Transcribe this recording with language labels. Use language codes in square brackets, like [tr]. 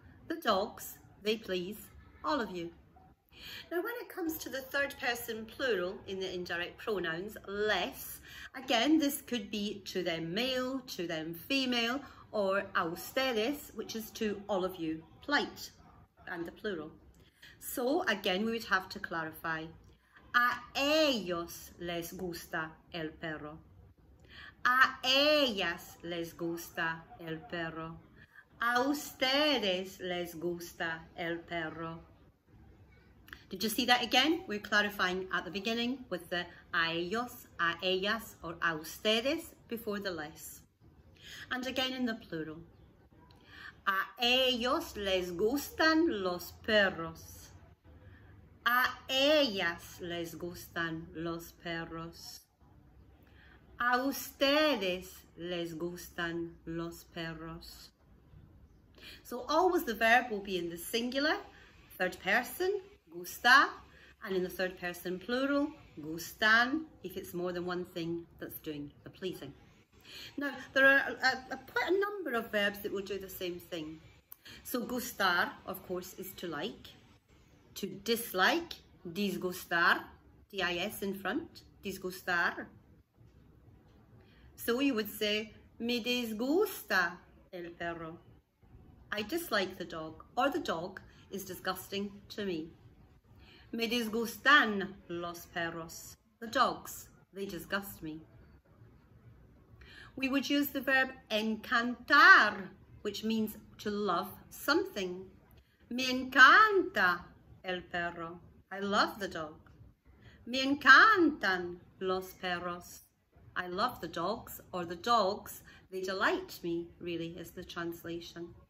[en] The dogs, they please all of you. Now, when it comes to the third person plural in the indirect pronouns, les, again, this could be to them male, to them female, or [es] a ustedes, [en] which is to all of you, polite, and the plural. So, again, we would have to clarify. [es] A ellos les gusta el perro. A ellas les gusta el perro. A ustedes les gusta el perro. [en] Did you see that again? We're clarifying at the beginning with the [es] a ellos, a ellas, [en] or [es] a ustedes [en] before the les. And again in the plural. [es] A ellos les gustan los perros. A ellas les gustan los perros. A ustedes les gustan los perros. [en] So always the verb will be in the singular, third person, gusta, and in the third person plural, gustan, if it's more than one thing that's doing the pleasing. Now, there are quite a number of verbs that will do the same thing. So gustar, of course, is to like. To dislike, disgustar, D-I-S in front, disgustar. [es] So you would say, me disgusta el perro. [en] I dislike the dog, or the dog is disgusting to me. [es] Me disgustan los perros. [en] The dogs, they disgust me. We would use the verb encantar, which means to love something. [es] Me encanta el perro. [en] I love the dog. [es] Me encantan los perros. [en] I love the dogs, or the dogs, they delight me, really, is the translation.